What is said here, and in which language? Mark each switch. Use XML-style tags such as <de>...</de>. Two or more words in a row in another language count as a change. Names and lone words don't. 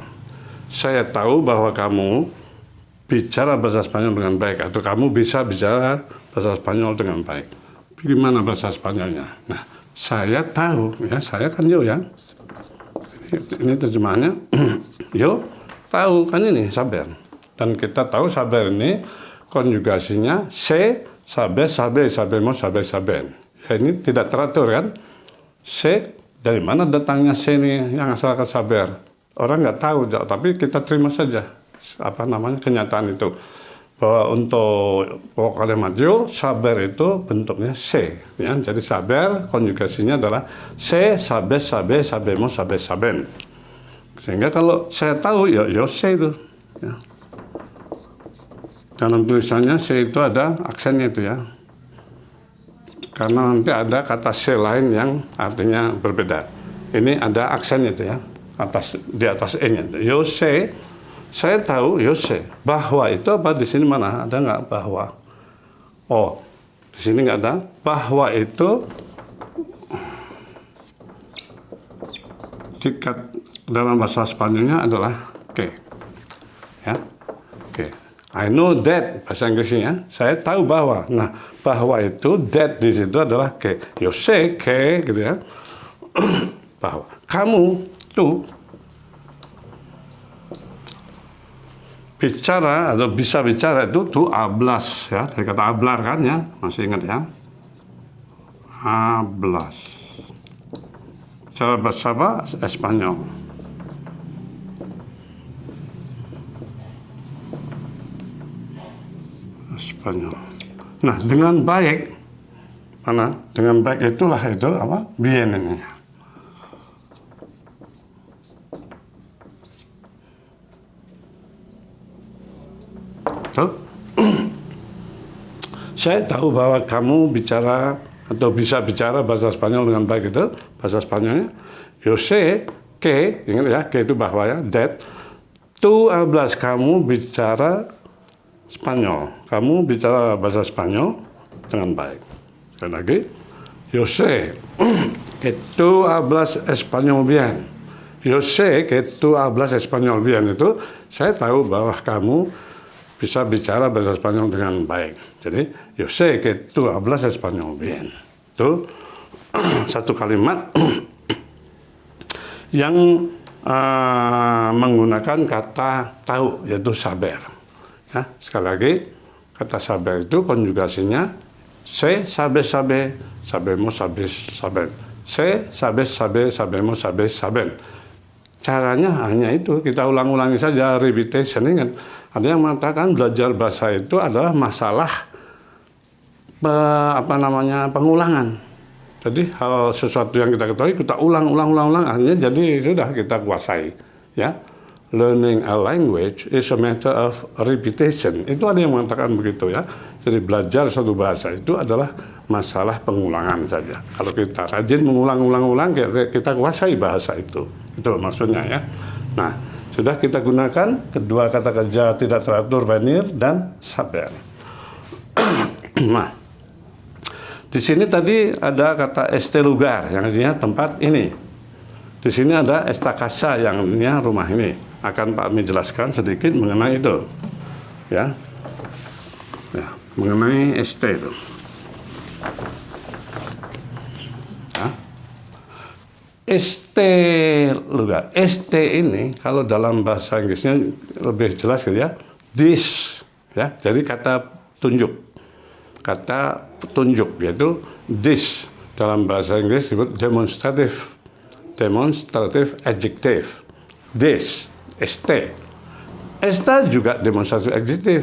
<id>Saya tahu bahwa kamu bicara bahasa Spanyol dengan baik, atau kamu bisa bicara bahasa Spanyol dengan baik. Gimana bahasa Spanyolnya? Nah, saya tahu, ya saya kan yo ya. Ini terjemahannya yo. Tahu kan ini saber, dan kita tahu saber ini konjugasinya</id> <es>se, saber, sabemos, saben.</es> <id>Ya, ini tidak teratur kan? Se, dari mana datangnya se ini yang asal ke saber? orang nggak tahu, tapi kita terima saja kenyataan itu. Bahwa untuk pokok kalimat yo, saber itu bentuknya se, ya. Jadi saber konjugasinya adalah</id> <es>se, sabe, sabe, sabemo, sabe, saben.</es> <id>Sehingga kalau saya tahu ya</id> <es>yo se</es> <id>itu, ya. Dalam tulisannya se itu ada aksennya itu, ya. Karena nanti ada kata se lain yang artinya berbeda. Ini ada aksennya itu, ya. Di atas e-nya.</id> <es>Yo se.</es> <id>Saya tahu Yose. Bahwa itu apa di sini mana? Ada nggak bahwa? Oh, di sini nggak ada. Bahwa itu dalam bahasa Spanyolnya adalah que. Ya, que.</id> <en>I know that</en> <id>bahasa Inggrisnya. Saya tahu bahwa. Nah, bahwa itu that di situ adalah que.</id> <es>Yose que</es> <id>gitu, ya. Bahwa kamu tuh bicara atau bisa bicara itu</id> <es>tu hablas,</es> <id>ya, dari kata hablar kan, ya, masih ingat, ya, hablas. Cara bahasa apa? Espanyol. Espanyol. Nah, dengan baik, mana? Dengan baik itulah itu apa? Bien ini. Saya tahu bahwa kamu bicara atau bisa bicara bahasa Spanyol dengan baik itu. Bahasa Spanyolnya,</id> <es>yo sé que,</es> <id>ingat ya, que itu bahwa, ya, that,</id> <es>tú hablas,</es> <id>kamu bicara Spanyol. Kamu bicara bahasa Spanyol dengan baik. Sekali lagi,</id> <es>yo sé que tú hablas español bien. Yo sé que tú hablas español bien</es> <id>itu, saya tahu bahwa kamu bisa bicara bahasa Spanyol dengan baik. Jadi,</id> <es>yo sé que tú hablas español bien.</es> <id>Itu satu kalimat yang menggunakan kata tahu, yaitu saber. Ya, sekali lagi, kata saber itu konjugasinya</id> <es>se, sabe, sabe, sabemo, sabe, saben. Se, sabe, sabe, sabemo, sabe, saben.</es> <id>Caranya hanya itu, kita ulang-ulangi saja, repetition, kan. Ada yang mengatakan belajar bahasa itu adalah masalah pengulangan. Jadi hal sesuatu yang kita ketahui kita ulang, akhirnya jadi sudah kita kuasai, ya.</id> <en>Learning a language is a matter of repetition.</en> <id>Itu ada yang mengatakan begitu, ya. Jadi belajar suatu bahasa itu adalah masalah pengulangan saja. Kalau kita rajin mengulang, kita kuasai bahasa itu. Itu maksudnya, ya. Nah, sudah kita gunakan kedua kata kerja tidak teratur, venir dan saber. Nah, di sini tadi ada kata</id> <es>este lugar</es> <id>yang artinya tempat ini. Di sini ada</id> <es>esta casa</es> <id>yang artinya rumah ini. Akan Pak Mi jelaskan sedikit mengenai itu, ya, mengenai este itu. Ya.</id> <es>Este lugar,</es> <id>este ini kalau dalam bahasa Inggrisnya lebih jelas gitu, ya, this, ya. Jadi kata tunjuk yaitu this dalam bahasa Inggris disebut</id> <en>demonstrative adjective.</en> <id>This, este. Esta juga demonstratif adjektif.</id>